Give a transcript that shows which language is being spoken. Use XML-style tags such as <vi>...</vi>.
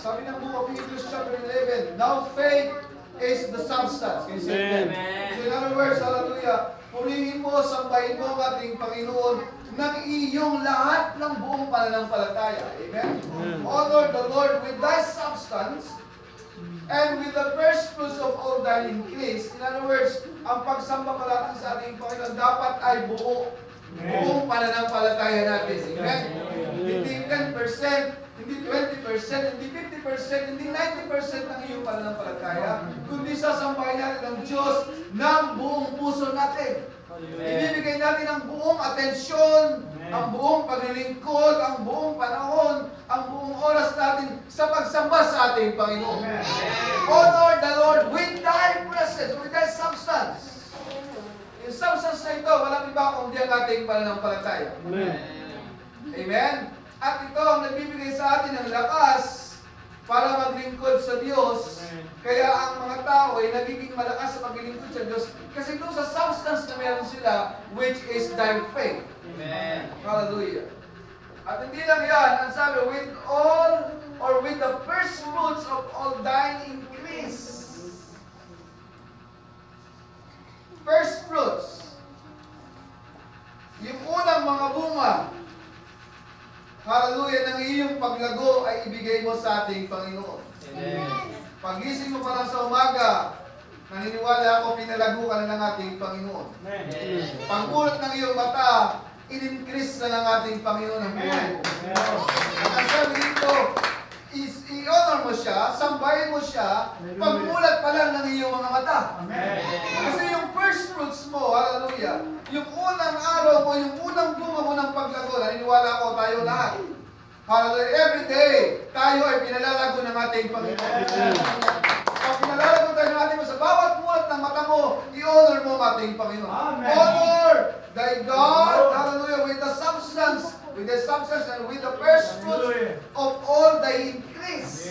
<tl>Sabi ng</tl> <en>book of Hebrews chapter 11, now faith is the substance. Can you say that? So in other words,</en> <tl>hallelujah, purihin mo, sambahin mo ang ating Panginoon ng iyong lahat ng buong pananampalataya. Amen?</tl> <en>Honor the Lord with thy substance and with the first fruits of all thine increase. In other words,</en> <tl>ang pagsamba natin sa ating Panginoon dapat ay buong pananampalataya natin. Amen? Hindi 10%, hindi 20%, hindi 50%, hindi 90% ng iyong pananampalataya, kundi sasambahin natin ang Diyos ng buong puso natin. Ibibigay natin ang buong atensyon, ang buong paglilingkod, ang buong panahon, ang buong oras natin sa pagsamba sa ating Panginoon.</tl> <en>Honor the Lord with thy presence, with thy substance.</en> <tl>Yung substance na ito, walang iba kundi ang ating pananampalataya. Amen? At ito ang nagbibigay sa atin ng lakas para maglingkod sa Diyos. Kaya ang mga tao ay nagiging malakas sa paglilingkod sa Diyos kasi doon sa substance na meron sila,</tl> <en>which is their faith.</en> <tl>Amen. Hallelujah. At hindi lang yan, ang sabi,</tl> <en>with all or with the first fruits of all thine increase. First fruits.</en> <tl>Yung unang mga bunga, hallelujah, ng iyong paglago ay ibigay mo sa ating Panginoon. Amen. Pagising mo pa lang sa umaga, naniniwala ako, pinalago ka na ng ating Panginoon. Amen. Pangulot ng iyong mata, in-increase na ng ating Panginoon ang buhay mo. At ang sabi dito, i-honor mo siya, sambahin mo siya, pagmulat pa lang ng iyong mga mata. Amen. Kasi yung first fruits mo, hallelujah, yung unang araw mo, yung unang bunga mo ng paglago, naniniwala ko tayo lahat. Hallelujah,</tl> <en>every day,</en> <tl>tayo ay pinalalago ng ating Panginoon. Pag pinalalago tayo ng ating Panginoon, sa bawat mulat ng mata mo, i-honor mo ang ating Panginoon. Amen.</tl> <en>Honor thy God, hallelujah, with the substance and with the first fruits of all thy increase.</en>